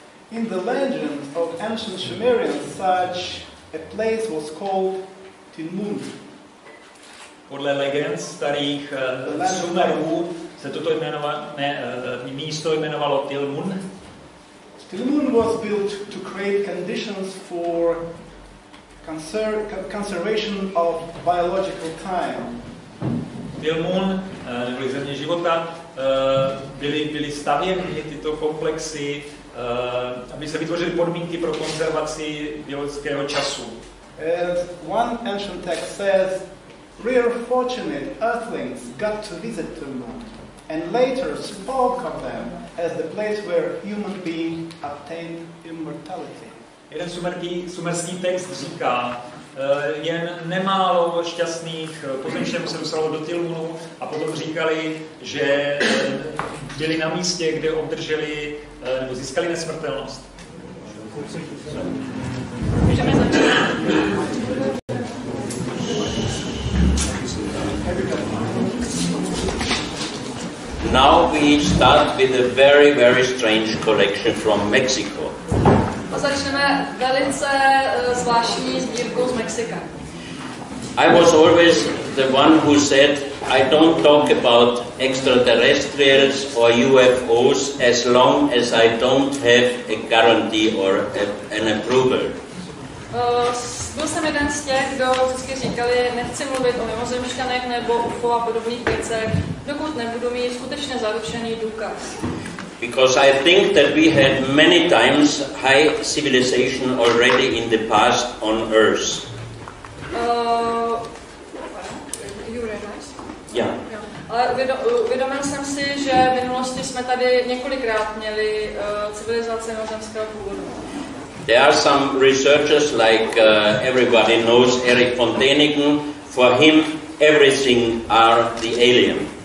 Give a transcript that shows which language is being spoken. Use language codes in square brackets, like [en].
[en] In the legends of ancient Sumerians, such a place was called Tilmun. [cs] Podle legend starých Sumerů se toto místo jmenovalo Tilmun. [en] Tilmun was built to create conditions for conservation of biological time. [cs] Tilmun, neboli země života, byly stavěny tyto komplexy, aby se vytvořily podmínky pro konzervaci biologického času. [en] As one ancient text says, rare fortunate earthlings got to visit Tilmun and later spoke of them as the place where human beings obtained immortality. [cs] Jeden sumerský text říká, jen nemálo šťastných pozemštěnů se dostalo do Tilmunu a potom říkali, že byli na místě, kde obdrželi nebo získali nesmrtelnost. Můžeme začít. [en] Now we start with a very, very strange collection from Mexico. [cs] A začneme velice zvláštní sbírkou z Mexika. [en] I was always the one who said, I don't talk about extraterrestrials or UFOs as long as I don't have a guarantee or an approval. [cs] Byl jsem jeden z těch, kdo vždycky říkali, nechci mluvit o mimozemšťanech nebo UFO a podobných věcech, dokud nebudu mít skutečně zaručený důkaz. [en] Because I think that we had many times high civilization already in the past on Earth. You realize? Yeah. [cs] Ale uvědomil jsem si, že v minulosti jsme tady několikrát měli civilizace mimozemského původu. [en] There are some researchers like everybody knows Erich von Däniken. For him, everything are the alien.